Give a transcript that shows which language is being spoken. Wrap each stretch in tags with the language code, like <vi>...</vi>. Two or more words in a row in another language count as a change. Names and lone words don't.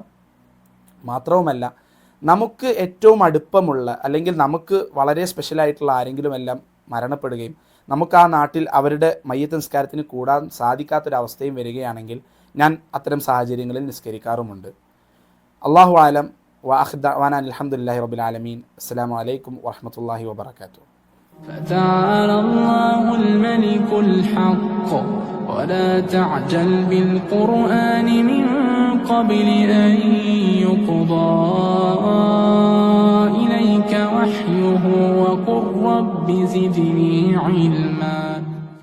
<ml>മാത്രവുമല്ല, നമുക്ക് ഏറ്റവും അടുപ്പമുള്ള അല്ലെങ്കിൽ നമുക്ക് വളരെ സ്പെഷ്യലായിട്ടുള്ള ആരെങ്കിലും എല്ലാം മരണപ്പെടുകയും നമുക്ക് ആ നാട്ടിൽ അവരുടെ മയ്യത്ത് നിസ്കാരത്തിന് കൂടാൻ സാധിക്കാത്തൊരവസ്ഥയും വരികയാണെങ്കിൽ ഞാൻ അത്തരം സാഹചര്യങ്ങളിൽ നിസ്കരിക്കാറുമുണ്ട്.</ml> <ar>الله أعلم. وآخر دعوانا الحمد لله رب العالمين. السلام عليكم ورحمة الله وبركاته. فتعالى الله الملك الحق ولا تعجل بالقرآن من قبل أن يقضى إليك وحيه وقل رب زدني علما.</ar>